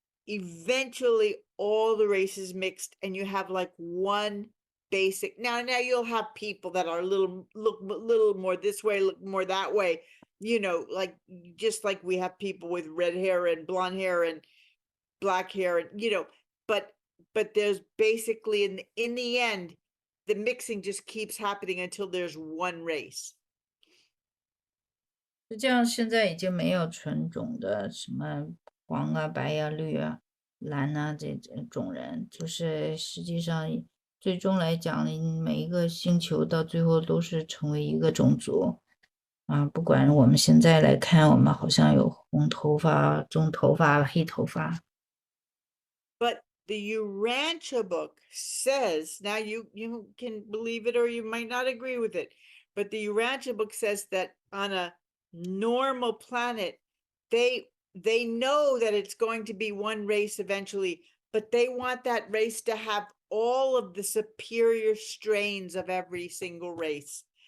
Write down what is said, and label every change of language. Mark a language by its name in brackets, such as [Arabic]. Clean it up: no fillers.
[English] Eventually all the races mixed, and you have like one basic. Now you'll have people that are look a little more this way, look more that way, you know, like just like we have people with red hair and blonde hair and black hair, and you know, but there's basically in the end, the mixing just keeps happening until there's one race. [Chinese] 实际上现在已经没有纯种的什么黄啊、白呀、绿啊、蓝啊这种人，就是实际上最终来讲，每一个星球到最后都是成为一个种族啊。不管我们现在来看，我们好像有红头发、棕头发、黑头发。 [English] But the Urantia book says, now you can believe it or you might not agree with it, but the Urantia book says that on a normal planet, they know that it's going to be one race eventually, but they want that race to have all of the superior strains of every single race.